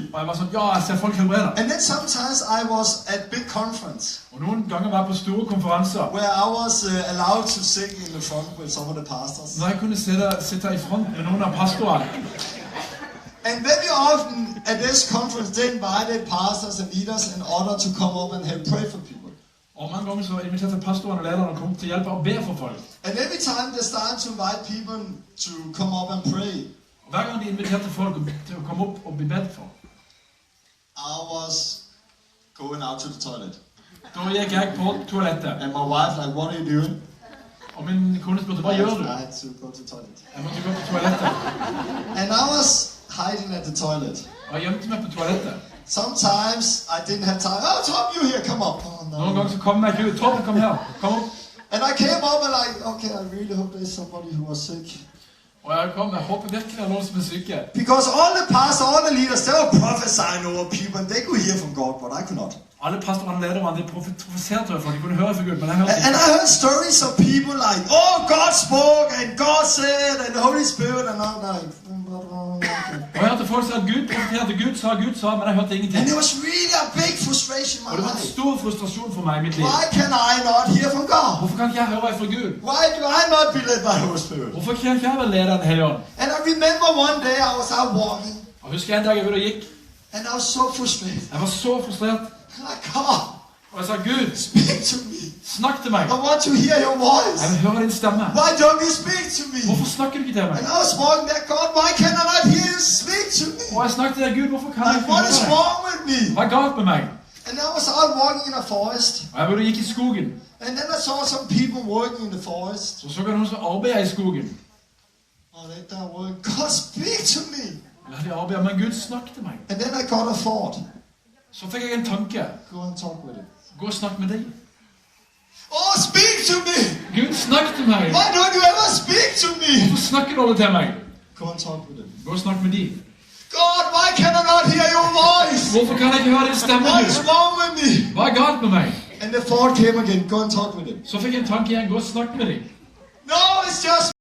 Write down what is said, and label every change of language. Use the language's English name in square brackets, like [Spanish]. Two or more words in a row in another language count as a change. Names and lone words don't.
[Norwegian] Og jeg var sånn, ja, jeg ser folk helbreder. [English] And then sometimes I was at big conference [Norwegian] Og noen ganger var jeg på store konferanser. [English] where I was allowed to sing in the front with some of the pastors. [Norwegian] Når jeg kunne sitte i front med noen av pastorene. [English] And very often at this conference, they invited pastors and leaders and others to come up and help pray for people. [Norwegian] Og mange ganger så inviterte pastorene og lederne å komme til hjelp og be for folk. [English] And every time they started to invite people to come up and pray, [Norwegian] Og hver gang de inviterte folk til å komme opp og bli bedt for, [English] I was going out to the toilet. [Norwegian] da gikk jeg på toalettet. [English] And my wife like, what are you doing? [Norwegian] Og min kone spurte, hva gjør du? [English] I had to go to the toilet. [Norwegian] Jeg måtte gå på toalettet. [English] And I was hiding at the toilet. [Norwegian] Og jeg gjemte meg på toalettet. [English] Sometimes I didn't have time. Oh, Tom, you here? Come up. Oh, no. [Norwegian] Noen ganger så kom jeg ikke ut. Torben, kom her. Kom opp. [English] And I came up and like, okay, I really hope there's somebody who was sick. [Norwegian] Og jeg håper virkelig det er noen som er syke. [English] Because all the pastors, all the leaders, they were prophesying over people and they could hear from God, but I could not. [Norwegian] Alle pastorene og lederne, de profeserte for, de kunne høre fra Gud, men jeg hørte [English] And [Norwegian] ikke. [English] I heard stories of people like, oh, God spoke and God said and the Holy Spirit and I'm like, [Norwegian] Og jeg hørte folk si at Gud profeterte, Gud sa, men jeg hørte ingenting. [English] and there was really a big frustration in [Norwegian] Og [English] my [Norwegian] det var en [English] life. [Norwegian] stor frustrasjon for meg i mitt liv. [English] Why can I not hear from God? [Norwegian] Hvorfor kan ikke jeg høre fra Gud? [English] Why do I not be led by the Holy Spirit? [Norwegian] Hvorfor kan ikke jeg være leder av Den Hellige Ånd? [English] And I remember one day I was out walking [Norwegian] Og husker en dag jeg var ute og gikk. [English] and I was so frustrated. [Norwegian] Jeg var så frustrert. [English] Like, God, [Norwegian] Og jeg sa, Gud, [English] speak to me. [Norwegian] snakk til meg. [English] I want to hear your voice. [Norwegian] Jeg vil høre din stemme. [English] Why don't you speak to me? [Norwegian] Hvorfor snakker du ikke til meg? [English] And I was walking there, God, why can I not hear you speak to me? [Norwegian] Og jeg snakket til deg, Gud, hvorfor kan jeg [English] Like, [Norwegian] ikke [English] what [Norwegian] høre [English] is [Norwegian] deg? [English] wrong with me? [Norwegian] Hva er galt med meg? [English] And I was out walking in a forest. [Norwegian] Og jeg var ute og gikk i skogen. [English] And then I saw some people working in the forest. [Norwegian] Så så jeg noen som arbeider i skogen. [English] Oh, they're working. God, speak to me. [Norwegian] Ja, de arbeider, men Gud snakket til meg. [English] And then I got a thought. [Norwegian] Så fikk jeg en tanke. [English] Go and talk with him. [Norwegian] Gå og snakk med dem. [English] Oh, speak to me! [Norwegian] Gud, snakk til meg. [English] Why don't you ever speak to me? [Norwegian] Hvorfor snakker du aldri til meg? [English] Go and talk with them. [Norwegian] Gå og snakk med dem. [English] God, why can I not hear your voice? [Norwegian] Hvorfor kan jeg ikke høre din stemme? [English] What's wrong with me? [Norwegian] Hva er galt med meg? [English] And the thought came again, go and talk with them. [Norwegian] Så fikk jeg en tanke igjen, gå og snakk med dem. [English] No, it's just